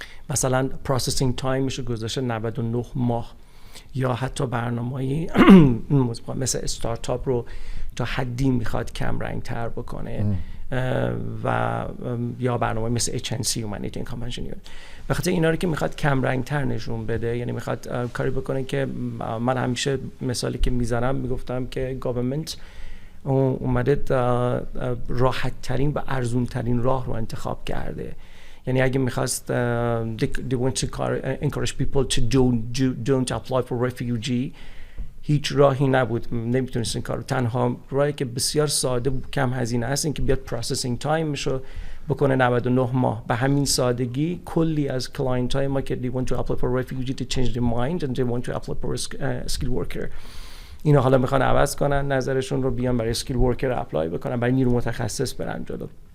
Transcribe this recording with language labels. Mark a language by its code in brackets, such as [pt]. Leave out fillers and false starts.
[fa] مثلا پروسسینگ تایمش رو گذاشته 99 ماه، یا حتی برنامه‌ای مثل استارتاپ رو تا حدی میخواد کم رنگ تر بکنه و یا برنامه مثل HNC Humanitarian Convention. به خاطر اینا رو که میخواد کم رنگ تر نشون بده، یعنی میخواد کاری بکنه که من همیشه مثالی که میزنم میگفتم که گاورمنت اومده راحت ترین و ارزون ترین راه رو انتخاب کرده. یعنی اگه میخواست [en] they want to encourage people to don't apply for refugee، [fa] هیچ راهی نبود، نمیتونست این کارو. تنها راهی که بسیار ساده بود، کم هزینه است، این که بیاد پروسسینگ تایمشو بکنه 99 ماه. به همین سادگی کلی از کلاینت های ما که [en] they want to apply for refugee to change their mind and they want to apply for a skilled worker، [fa] اینا حالا میخوان عوض کنن نظرشون رو، بیان برای اسکیل ورکر اپلای بکنن، برای نیرو متخصص برن جلو.